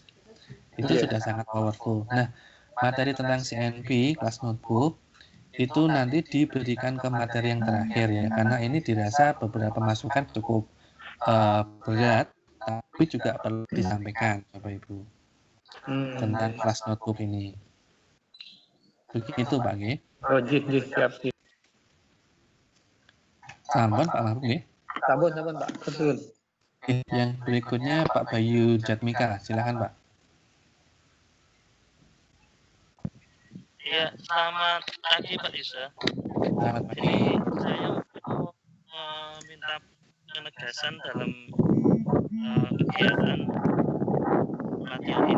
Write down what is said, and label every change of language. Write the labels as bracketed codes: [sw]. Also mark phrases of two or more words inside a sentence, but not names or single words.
[id] Itu sudah sangat powerful. Nah, materi tentang CNP, kelas notebook, itu nanti diberikan ke materi yang terakhir ya, karena ini dirasa beberapa masukan cukup berat, tapi juga perlu disampaikan Bapak Ibu tentang kelas notebook ini. Begitu Pak G. Oh siap. Sampun Pak Mahbub ya. Sampun Pak, betul. Yang berikutnya Pak Bayu Jatmika, silakan Pak. Ya, selamat pagi Pak Isa. Selamat pagi. Jadi saya mau meminta penegasan dalam kegiatan pelatihan ini.